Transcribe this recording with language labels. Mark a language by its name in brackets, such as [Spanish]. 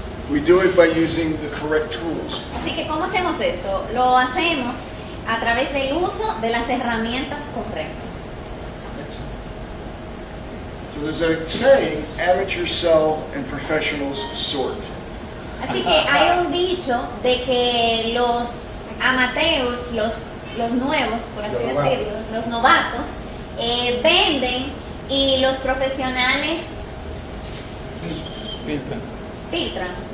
[English] We do it by using the correct tools. [Spanish] Así que, ¿cómo hacemos esto? Lo hacemos a través del uso de las herramientas correctas. [English] Next. So there's a saying, amateurs sell and professionals sort. [Spanish] Así que hay un dicho de que los amateurs, los nuevos, por así Los novatos. decirlo, los novatos, venden y los profesionales filtran.